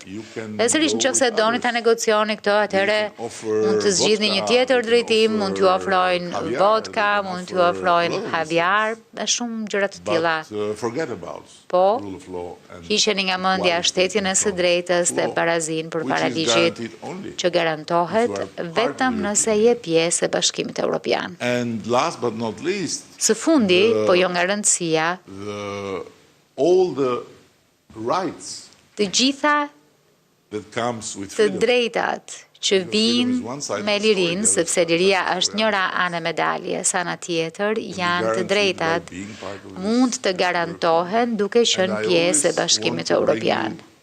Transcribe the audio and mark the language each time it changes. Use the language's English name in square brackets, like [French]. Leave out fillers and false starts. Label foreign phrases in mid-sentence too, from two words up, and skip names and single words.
[Albanian] Dhe sërish në qofse doni ta negocioni këto, atëherë mund të zgjidhni një tjetër drejtim, mund t'ju ofrojnë vodka, mund t'ju ofrojnë haviar, e shumë gjëra të tilla. Po, hiqeni nga mendja shtetin e së drejtës dhe barazin për para ligjit, që garantohet vetëm nëse je pjesë e Bashkimit Evropian. [English] But not least, [Albanian] së fundi, po jo nga rëndësia, [English] all the rights [Albanian] të gjitha të drejtat që vinë me lirin, sepse liria është njëra anë e medaljes, ana tjetër janë të drejtat, mund të garantohen duke qenë pjesë e Bashkimit Evropian.